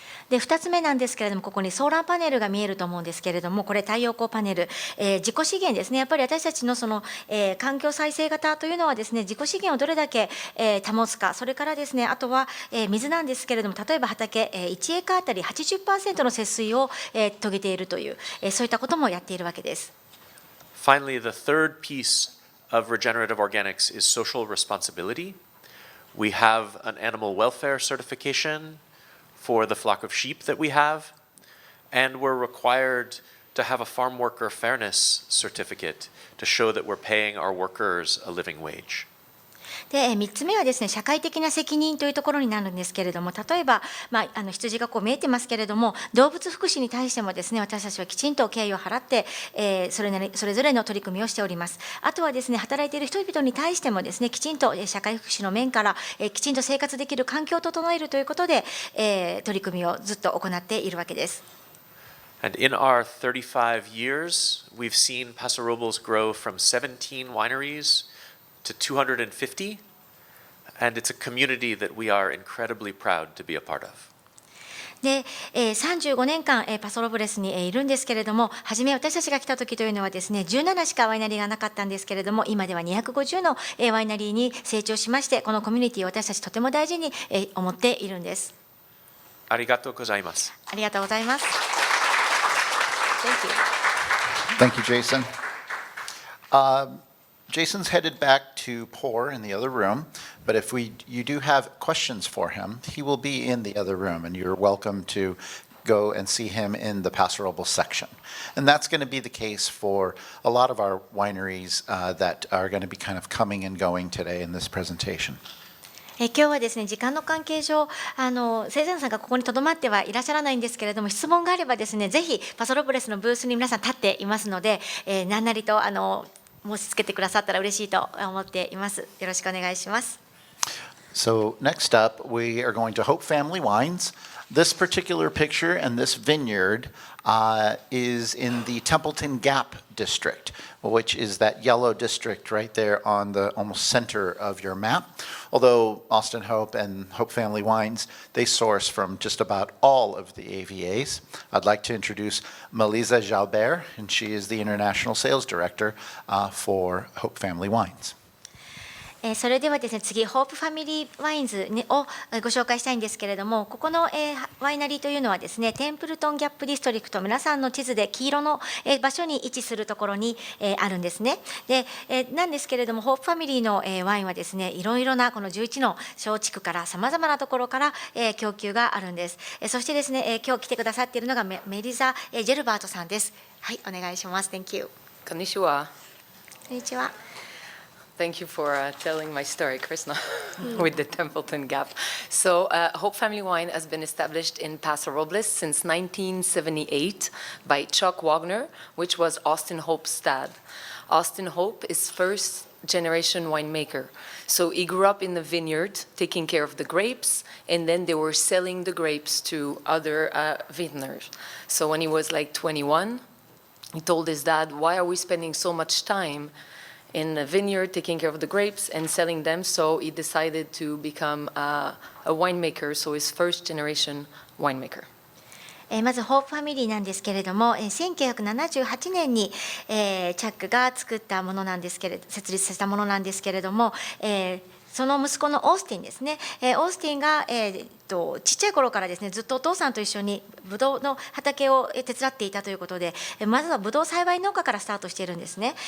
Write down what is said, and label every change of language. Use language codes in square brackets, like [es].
[ja] で、2つ目なんですけれども、ここにソーラーパネルが見えると思うんですけれども、これ太陽光パネル、自己資源ですね。やっぱり私たちのその、環境再生型というのはですね、自己資源をどれだけ、保つか、それからですね、あとは、水なんですけれども、例えば畑、1エーカーあたり 80% の節水を、遂げているという、そういったこともやっているわけです。 [en] Finally, the third piece of regenerative organics is social responsibility. We have an animal welfare certification for the flock of sheep that we have, and we're required to have a farm worker fairness certificate to show that we're paying our workers a living wage. [ja] で、3つ目はですね、社会的な責任というところになるんですけれども、例えば、羊が見えてますけれども、動物福祉に対してもですね、私たちはきちんと敬意を払って、それぞれの取り組みをしております。あとはですね、働いている人々に対してもですね、きちんと社会福祉の面から、きちんと生活できる環境を整えるということで、取り組みをずっと行っているわけです。 [en] And in our 35 years, we've seen Paso Robles grow from 17 wineries to 250, and it's a community that we are incredibly proud to be a part of. [ja] で、35年間、パソロブレスにいるんですけれども、初め私たちが来た時というのはですね、17しかワイナリーがなかったんですけれども、今では250の、ワイナリーに成長しまして、このコミュニティを私たちとても大事に、思っているんです。ありがとうございます。ありがとうございます。 [en] Thank you, Jason. Jason's headed back to pour in the other room, but if you do have questions for him, he will be in the other room, and you're welcome to go and see him in the Paso Robles section. And that's going to be the case for a lot of our wineries that are going to be kind of coming and going today in this presentation. [ja] 今日はですね、時間の関係上、生産者さんがここにとどまってはいらっしゃらないんですけれども、質問があればですね、ぜひパソロブレスのブースに皆さん立っていますので、何なりと申し付けてくださったら嬉しいと思っています。よろしくお願いします。 [en] So next up, we are going to Hope Family Wines. This particular picture and this vineyard is in the Templeton Gap district, which is that yellow district right there on the almost center of your map. Although Austin Hope and Hope Family Wines, they source from just about all of the AVAs. I'd like to introduce Melisa Jalbert, and she is the International Sales Director for Hope Family Wines. [ja] それではですね、次、ホープファミリーワインズをご紹介したいんですけれども、ここのワイナリーというのはですね、テンプルトンギャップディストリクト、皆さんの地図で黄色の場所に位置するところにあるんですね。で、なんですけれども、ホープファミリーのワインはですね、いろいろなこの11の小地区からさまざまなところから供給があるんです。そしてですね、今日来てくださっているのがメリザ・ジェルバートさんです。はい、お願いします。 [en] Thank you。 [ja] Konnichiwa. こんにちは。 [en] Thank you for telling my story, Krishna, with the Templeton Gap. So, Hope Family Wine has been established in Paso Robles since 1978 by Chuck Wagner, which was Austin Hope's dad. Austin Hope is first generation winemaker. So he grew up in the vineyard, taking care of the grapes, and then they were selling the grapes to other vintners. So when he was like 21, he told his dad, "Why are we spending so much time in the vineyard, taking care of the grapes and selling them?" So he decided to become a winemaker, so his first generation winemaker. [ja] まずホープファミリーなんですけれども、1978年に、チャックが作ったものなんですけれど、設立したものなんですけれども、その息子のオースティンですね、オースティンが、ちっちゃい頃からですね、ずっとお父さんと一緒にブドウの畑を手伝っていたということで、まずはブドウ栽培農家からスタートしているんですね。